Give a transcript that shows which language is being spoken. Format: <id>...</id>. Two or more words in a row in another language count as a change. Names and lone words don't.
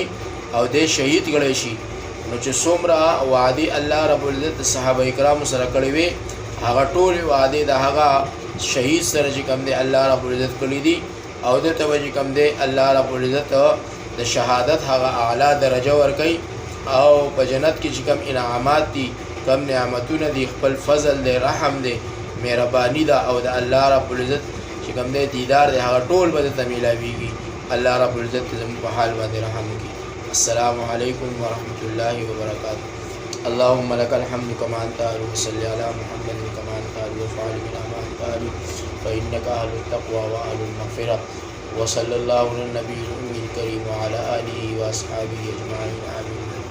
<ps>او د شهید ګڼی شي نو چې څومره وعدې</ps> <ar>الله رب العزت</ar> <ps>د صحابه کرامو سره کړې وې هغه ټولې وعدې د هغه شهید سره چې کوم دی</ps> <ar>الله رب العزت</ar> <ps>کړي دي او دته به چې کوم دی</ps> <ar>الله رب العزت</ar> <ps>د شهادت هغه اعلی درجه ورکوي او په جنت کې چې کوم انعامات دي کوم نعمتونه دي خپل فضل دی رحم دی مهرباني ده او د</ps> <ar>الله رب العزت</ar> <ps>چې کوم دی دیدار دی هغه ټول به درته میلاویږي.</ps> <ar>الله رب العزت</ar> <ps>زموږ په حال باندې رحم وکړي.</ps> <ar>السلام علیکم ورحمۃ اللہ وبرکاتہ. اللهم لك الحمد كما انت اهل وصل على محمد كما انت اهل وفعل بنا ما انت اهل فانك اهل التقوى واهل المغفرة وصلى الله على النبي الامي الكريم وعلى اله واصحابه اجمعين آمين.</ar>